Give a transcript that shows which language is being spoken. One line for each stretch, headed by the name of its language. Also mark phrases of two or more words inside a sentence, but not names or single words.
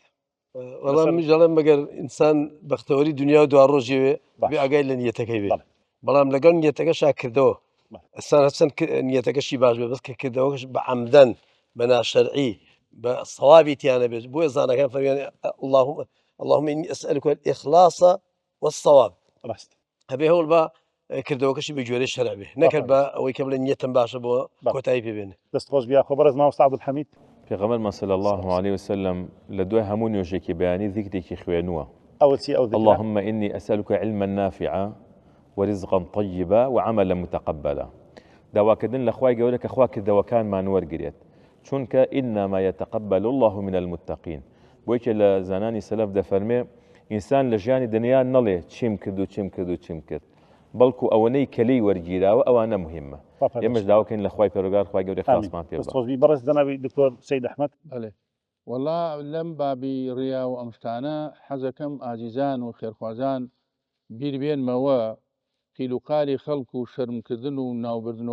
Central Kurdish: وەڵام میژەڵێم مەگەر ئینسان بەختەوەری دنیا و دوا ڕۆژێوێ بێ ئاگای لە نیەتەکەی بێ بەڵام لەگەڵ نیەتەکەشا کردەوە ئەسان هەچەند نیەتەکەشی باش بێ بەس کە کردەوەش بە عەمدەن بە ناشەرعی بە سەوابی تیانە بێت بۆیە زانەکان فەرمیان
Arabic: اللهم إني أسألك الإخلاص والصواب
Central Kurdish: هەبێ هەوڵ بە کردەوەکەشی بە گوێرەی شەرع بێ نەکرد بە ئەوەی کە بڵێ نیەتم باشە بۆ کۆتایی پێ بێنێ. دەستخۆش بیا خۆ بەڕێز مامۆستا عەبدولحەمید. پێغەمبەر
Arabic: صلی الله عليه وسلم
Central Kurdish: لە دوای هەموو نوێژێکی بەیانی ذیکرێکی خوێنووە
Arabic: اللهم إني أسألك علما نافعا ورزقا طيبا وعملا متقبلا
Central Kurdish: داواکردن لە خوای گەورە کە خوا کردەوەکانمان وەرگرێت چونکە
Arabic: إنما يتقبل الله من المتقين
Central Kurdish: بۆی کە لە زانانی سەلەف دەفەرمێ ئینسان لە ژیانی دنیا نەڵێ چیم کرد و چیم کرد و چیم کرد بەڵکو ئەوەنەی کەلەی وەرگیراوە ئەوانە مهمە ئێمەش داواکەین لە خوای پەروەردگار خوای گەورەی خاصمان پێ بڵێ. بەڕێز جەنابی دکتۆر سەید ئەحمەد. والله لەم بابی ڕیا و ئەم شتانە حەزەکەم ئازیزان و خێرخوازان بیر بێنمەوە قیلوقالی خەڵک و شەرمکردن و ناوبردن و